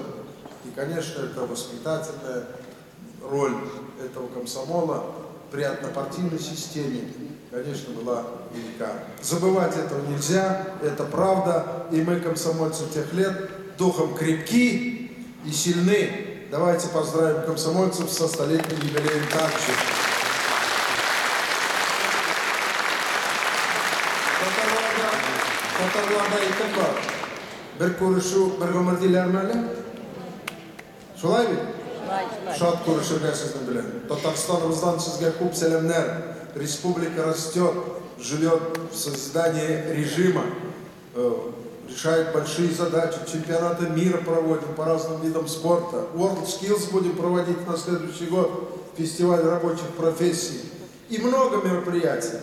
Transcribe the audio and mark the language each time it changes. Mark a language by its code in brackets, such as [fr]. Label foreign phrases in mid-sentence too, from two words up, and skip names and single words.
[ru] И, конечно, это воспитательная роль этого комсомола при однопартийной системе, конечно, была велика. Забывать этого нельзя, это правда, и мы, комсомольцы тех лет, духом крепки и сильны. Давайте поздравим комсомольцев со столетним юбилеем также. [tt] Татарларда икән бар. Бер күрешү, бер гомер диләрме әле? Шулай бит? Шат күрешергә сезнең белән. Татарстаныбыздан сезгә күп сәламнәр. [ru] Республика растет, живет в создании режима, решает большие задачи. Чемпионаты мира проводим по разным видам спорта. World Skills будем проводить на следующий год. Фестиваль рабочих профессий. И много мероприятий.